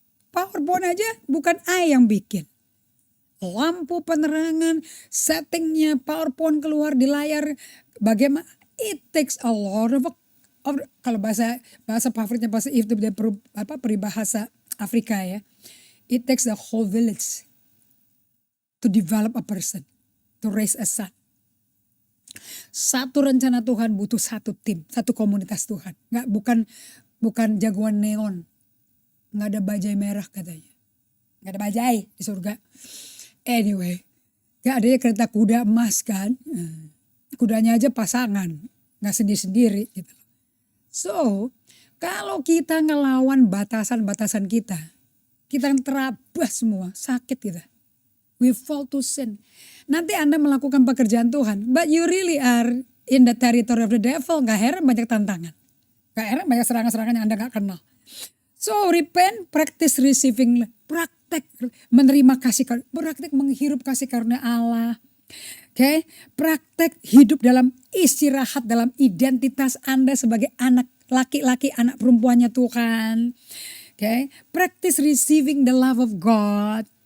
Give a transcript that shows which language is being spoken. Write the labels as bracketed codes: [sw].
[id] PowerPoint aja bukan I yang bikin. Lampu penerangan, settingnya, PowerPoint keluar di layar. Bagaimana? [en] It takes a lot of [id] kalau bahasa favoritnya bahasa itu peribahasa Afrika ya. [en] It takes the whole village to develop a person, to raise a son. [id] Satu rencana Tuhan butuh satu tim, satu komunitas Tuhan. Bukan jagoan neon. Nggak ada bajai merah katanya. Nggak ada bajai di surga. Anyway, gak ada ya kereta kuda emas kan. Kudanya aja pasangan, gak sendiri-sendiri gitu. So, kalau kita ngelawan batasan-batasan kita terabas semua, sakit kita. [en] We fall to sin. [id] Nanti Anda melakukan pekerjaan Tuhan, [en] but you really are in the territory of the devil. [id] Gak heran banyak tantangan. Gak heran banyak serangan-serangan yang Anda gak kenal. [en] So, repent, practice receiving, [id] praktek menerima kasih karunia, praktek menghirup kasih karunia Allah. [en] Okay? [id] Praktek hidup dalam istirahat dalam identitas Anda sebagai anak laki-laki, anak perempuannya Tuhan. [en] Okay? Practice receiving the love of God.